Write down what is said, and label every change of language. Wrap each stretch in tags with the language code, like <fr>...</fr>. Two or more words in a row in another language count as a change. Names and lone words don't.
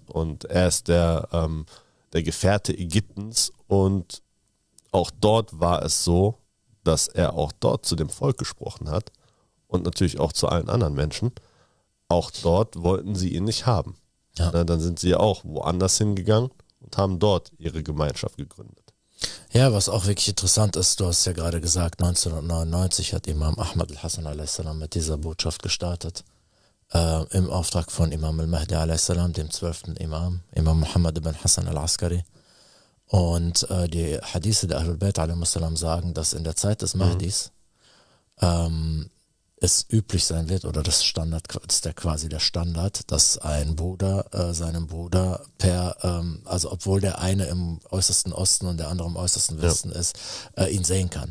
<de>Und er ist der Gefährte Ägyptens und auch dort war es so, dass er auch dort zu dem Volk gesprochen hat und natürlich auch zu allen anderen Menschen. Auch dort wollten sie ihn nicht haben. Ja. Dann sind sie auch woanders hingegangen und haben dort ihre Gemeinschaft gegründet. Ja, was auch wirklich interessant ist, du hast ja gerade gesagt, 1999 hat Imam Ahmad al-Hassan a.s. mit dieser Botschaft gestartet, im Auftrag von Imam al-Mahdi a.s., dem 12. Imam Muhammad ibn Hassan al-Askari. Und die Hadithe der Ahlul Bayt a.s. sagen, dass in der Zeit des Mahdis es üblich sein wird, oder das ist quasi der Standard, dass ein Bruder seinem Bruder also obwohl der eine im äußersten Osten und der andere im äußersten Westen ist, ihn sehen kann.</de>